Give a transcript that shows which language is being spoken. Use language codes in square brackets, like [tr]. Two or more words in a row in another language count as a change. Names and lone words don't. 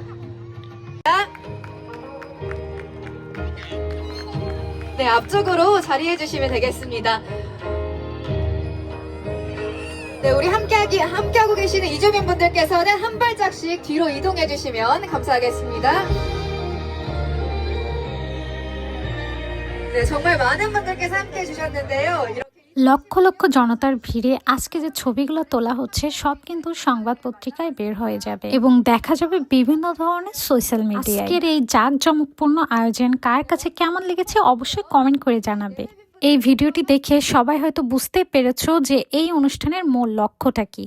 [ko] 네, 앞쪽으로 자리해 주시면 되겠습니다. 네, 우리 함께하고 계시는 이주민분들께서는 한 발짝씩 뒤로 이동해 주시면 감사하겠습니다. 네, 정말 많은 분들께서 함께해 주셨는데요. [bn] লক্ষ লক্ষ জনতার ভিড়ে আজকে যে ছবিগুলো তোলা হচ্ছে সব কিন্তু সংবাদ পত্রিকায় বের হয়ে যাবে এবং দেখা যাবে বিভিন্ন ধরনের সোশ্যাল মিডিয়ায়। আজকের এই জাঁকজমকপূর্ণ আয়োজন কার কাছে কেমন লেগেছে অবশ্যই কমেন্ট করে জানাবে। এই ভিডিওটি দেখে সবাই হয়তো বুঝতে পেরেছো যে এই অনুষ্ঠানের মূল লক্ষ্যটা কি।